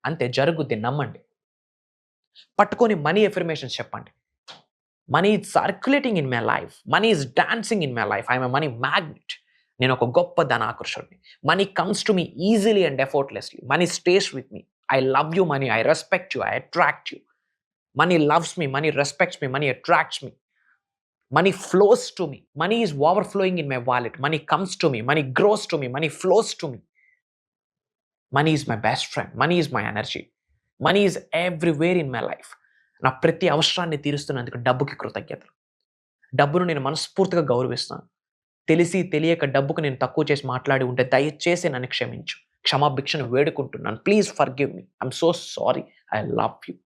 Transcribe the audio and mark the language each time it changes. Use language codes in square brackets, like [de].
[te] అంతే, జరుగుద్ది, నమ్మండి. పట్టుకొని [en] money affirmations [te] చెప్పండి. [en] Money is circulating in my life, money is dancing in my life, I'm a money magnet. [te] నేను ఒక గొప్ప ధనాకర్షుడిని. [en] Money comes to me easily and effortlessly. Money stays with me. I love you money, I respect you, I attract you. Money loves me, money respects me, money attracts me. Money flows to me. Money is overflowing in my wallet. Money comes to me, money grows to me, money flows to me. Money is my best friend. Money is my energy. Money is everywhere in my life. [te] నా ప్రతి అవసరాన్ని తీరుస్తున్నందుకు డబ్బుకి కృతజ్ఞతలు. డబ్బును నేను మనస్ఫూర్తిగా గౌరవిస్తాను. తెలిసి తెలియక డబ్బుకు నేను తక్కువ చేసి మాట్లాడి ఉంటే దయచేసి నన్ను క్షమించు. క్షమాభిక్షను వేడుకుంటున్నాను. [en] Please forgive me. I'm so sorry. I love you.